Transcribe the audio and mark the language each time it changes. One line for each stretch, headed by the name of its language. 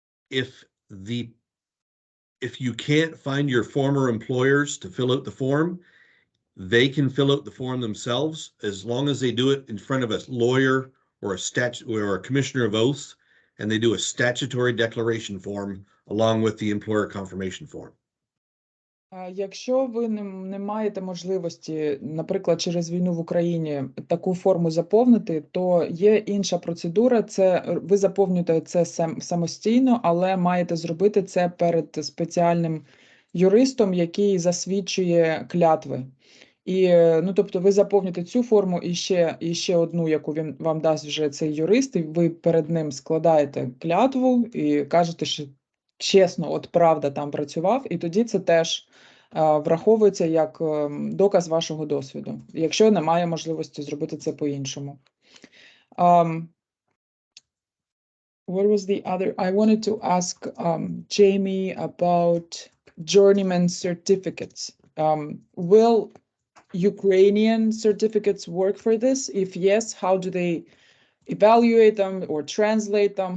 English: If you can't find your former employers to fill out the form, they can fill out the form themselves as long as they do it in front of a lawyer or a commissioner of oaths, and they do a statutory declaration form along with the employer confirmation form.
Ukrainian: Якщо ви не маєте можливості, наприклад, через війну в Україні таку форму заповнити, то є інша процедура. Це ви заповнюєте це самостійно, але маєте зробити це перед спеціальним юристом, який засвідчує клятви. І, ну, тобто ви заповните цю форму і ще одну, яку він вам дасть вже цей юрист, і ви перед ним складаєте клятву і кажете, що чесно, от правда там працював, і тоді це теж враховується як доказ вашого досвіду, якщо немає можливості зробити це по-іншому.
English: What was the other? I wanted to ask Jamie about journeyman certificates. Will Ukrainian certificates work for this? If yes, how do they evaluate them or translate them?